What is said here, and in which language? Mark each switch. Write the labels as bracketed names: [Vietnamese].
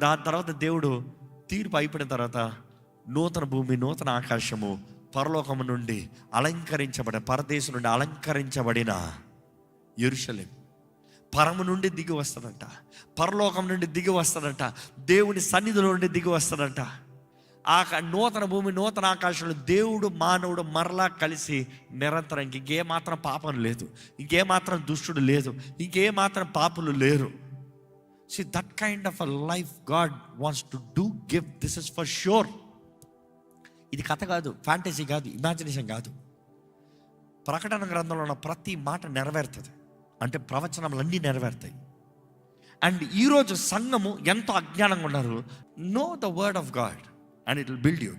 [Telugu] దాని తర్వాత దేవుడు తీర్పు అయిపోయిన తర్వాత నూతన భూమి నూతన ఆకాశము, పరలోకము నుండి అలంకరించబడిన, పరదేశం నుండి అలంకరించబడిన యెరూషలేం, పరము నుండి దిగి వస్తాడంట, పరలోకం నుండి దిగి వస్తాడంట, దేవుని సన్నిధిలో నుండి దిగి వస్తాడంట. నూతన భూమి నూతన ఆకాశంలో దేవుడు మానవుడు మరలా కలిసి నిరంతరం ఇంకే మాత్రం పాపం లేదు, ఇంకే మాత్రం దుష్టుడు లేదు, ఇంకే మాత్రం పాపులు లేరు. [English] See, that kind of a life God wants to do, give. This is for sure. [Telugu] ఇది కథ కాదు, ఫ్యాంటసీ కాదు, ఇమాజినేషన్ కాదు. ప్రకటన గ్రంథంలో ఉన్న ప్రతి మాట నెరవేరుతుంది, అంటే ప్రవచనములన్నీ నెరవేరుతాయి. [English] and [Telugu] ఈరోజు సంఘము ఎంతో అజ్ఞానంగా ఉన్నారు. [English] Know the word of God and it will build you.